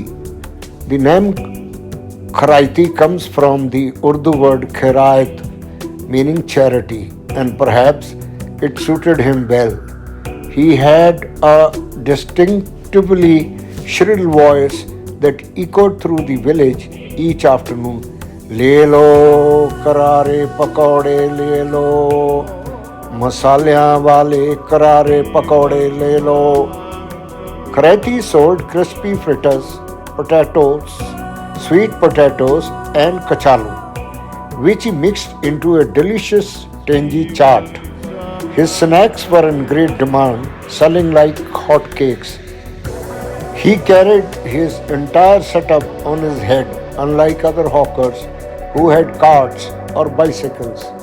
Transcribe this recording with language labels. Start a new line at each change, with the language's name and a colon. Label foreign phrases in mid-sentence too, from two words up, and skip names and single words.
English: The name Kharaity comes from the Urdu word khairat, meaning charity, and perhaps it suited him well. He had a distinctively shrill voice that echoed through the village each afternoon.
Hindi: ले लो, करारे पकौड़े ले लो, मसालियां वाले करारे पकौड़े ले लो.
English: Kharaity sold crispy fritters, potatoes, sweet potatoes, and kachalu, which he mixed into a delicious tangy chaat. His snacks were in great demand, selling like hotcakes. He carried his entire setup on his head, unlike other hawkers who had carts or bicycles.